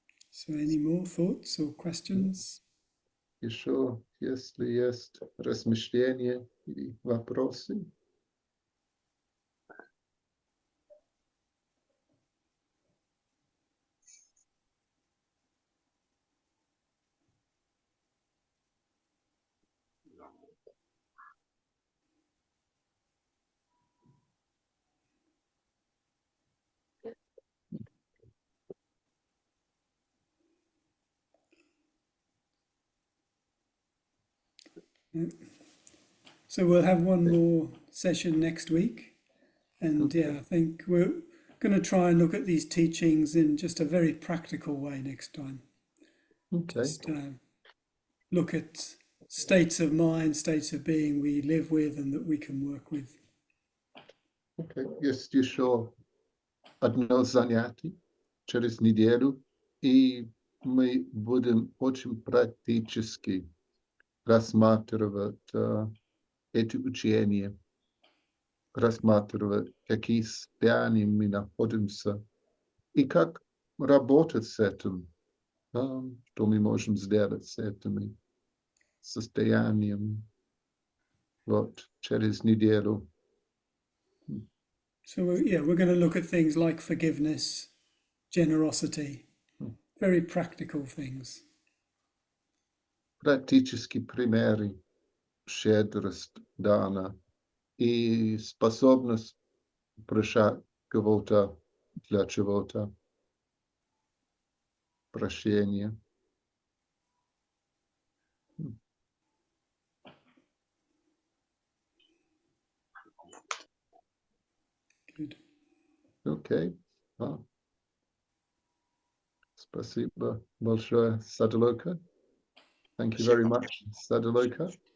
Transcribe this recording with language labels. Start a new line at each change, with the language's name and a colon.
English: So any more thoughts or questions?
Russian: Еще, если есть размышления или вопросы.
English: So we'll have one more session next week. And Okay. yeah, I think we're going to try and look at these teachings in just a very practical way next time. Okay. Just look at states of mind, states of being we live with and that we can work with. Okay.
Russian: Есть еще одно занятие через неделю, и мы будем очень практически рассматривать эти учения, рассматривать, в каких состояниях мы находимся и как работать с этим, что мы можем сделать с этими состояниями. Вот через неделю.
English: So we're going to look at things like forgiveness, generosity, very practical things.
Russian: Практически примеры щедрость дана и способность прощать кого-то для чего-то. Прощение.
English: Good.
Russian: Окей. Спасибо большое, Саддхалока.
English: Thank you very much, Sadaluka.